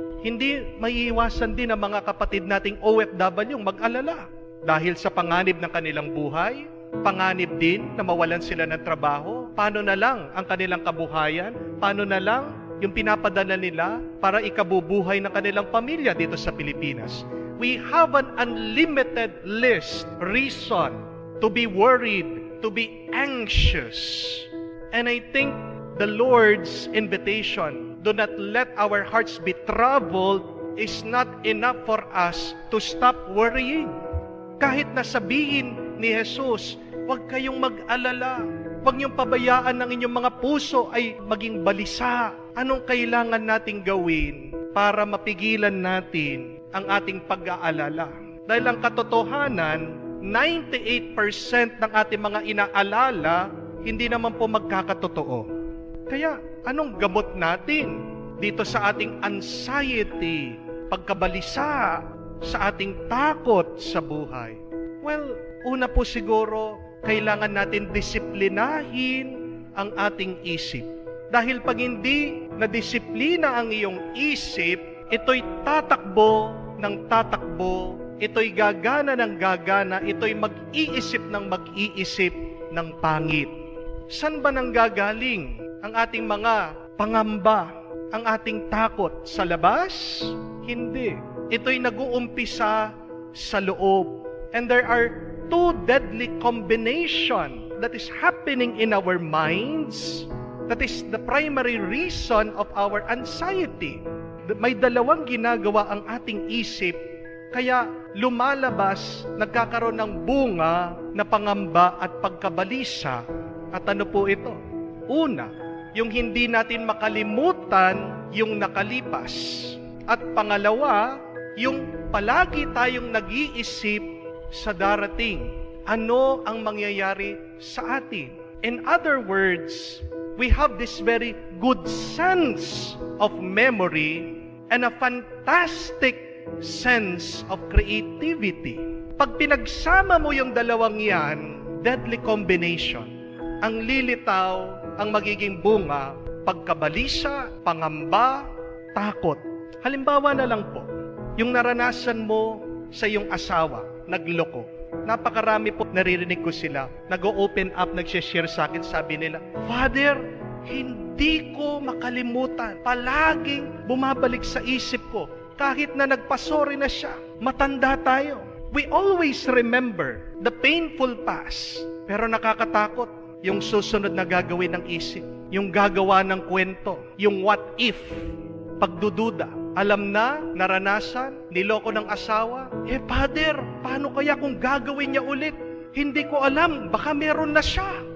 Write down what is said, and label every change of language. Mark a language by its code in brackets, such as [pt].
[tl] Hindi maiiwasan din ang mga kapatid nating OFW mag-alala dahil sa panganib ng kanilang buhay, panganib din na mawalan sila ng trabaho. Paano na lang ang kanilang kabuhayan? Paano na lang yung pinapadala nila para ikabubuhay ng kanilang pamilya dito sa Pilipinas? [en] We have an unlimited list, reason to be worried, to be anxious. And I think the Lord's invitation, do not let our hearts be troubled, is not enough for us to stop worrying. [tl] Kahit na sabihin ni Jesus, huwag kayong mag-alala. Huwag niyong pabayaan ng inyong mga puso ay maging balisa. Anong kailangan nating gawin para mapigilan natin ang ating pag-aalala? Dahil ang katotohanan, 98% ng ating mga inaalala, hindi naman po magkakatotoo. Kaya, anong gamot natin dito sa ating anxiety, pagkabalisa, sa ating takot sa buhay? Well, una po siguro, kailangan natin disiplinahin ang ating isip. Dahil pag hindi nadisiplina ang iyong isip, ito'y tatakbo ng tatakbo, ito'y gagana ng gagana, ito'y mag-iisip ng pangit. San ba nanggagaling ang ating mga pangamba, ang ating takot? Sa labas? Hindi. Ito'y nag-uumpisa sa loob. [en] And there are two deadly combination that is happening in our minds. That is the primary reason of our anxiety. [tl] May dalawang ginagawa ang ating isip, kaya lumalabas, nagkakaroon ng bunga na pangamba at pagkabalisa. At ano po ito? Una, yung hindi natin makalimutan yung nakalipas. At pangalawa, yung palagi tayong nag-iisip sa darating. Ano ang mangyayari sa atin? [en] In other words, we have this very good sense of memory and a fantastic sense of creativity. [tl] Pag pinagsama mo yung dalawang yan, deadly combination. Ang lilitaw, ang magiging bunga pagkabalisa, pangamba, takot. Halimbawa na lang po, yung naranasan mo sa iyong asawa, nagloko. Napakarami po naririnig ko sila, nag-open up, nag-share sa akin, sabi nila, Father, hindi ko makalimutan. Palaging bumabalik sa isip ko, kahit na nagpasori na siya. Matanda tayo. [en] We always remember the painful past. [tl] Pero nakakatakot yung susunod na gagawin ng isip. Yung gagawa ng kwento. Yung what if. Pagdududa. Alam na, naranasan, niloko ng asawa. Father, paano kaya kung gagawin niya ulit? Hindi ko alam, baka meron na siya.